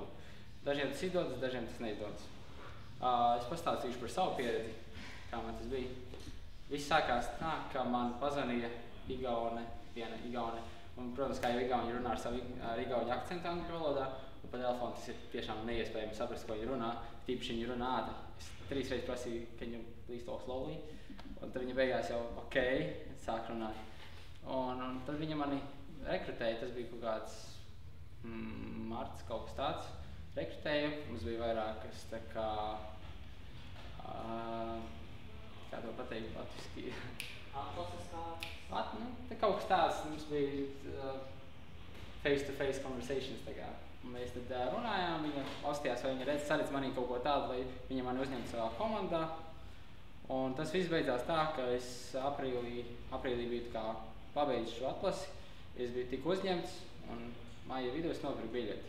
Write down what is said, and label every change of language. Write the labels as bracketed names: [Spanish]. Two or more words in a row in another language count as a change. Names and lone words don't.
[Latvian] Dažiem tas izdodas, dažiem tas neizdodas. Es pastāstīšu par savu pieredzi, kā man tas bija. Viss sākās tā, ka man pazvanīja viena igaune. Un, protams, kā jau igauni runā ar savu igauņu akcentu angļu valodā, un pa telefonu tas ir tiešām neiespējami saprast, ko viņi runā. Tīpaši viņi runā ātri. Es 3 reizes prasīju, [English] can you please talk slowly? [Latvian] Un tad viņa beigās jau ok, sāk runāt. Un tad viņa mani rekrutēja, tas bija kaut kāds marts, kaut kas tāds. Rekrutēju, mums bija vairākas tā kā to pateikt latviski? Atlases kā? Tā kaut kas tāds, mums bija [English] face-to-face conversations [Latvian] tā kā. Mēs tad runājām, viņa austījās, vai viņa saredz manī kaut ko tādu, lai viņa mani uzņemtu savā komandā. Un tas viss beidzās tā, ka es aprīlī biju kā pabeidzis šo atlasi, es biju tik uzņemts, un māja vidū es nopirku biļeti.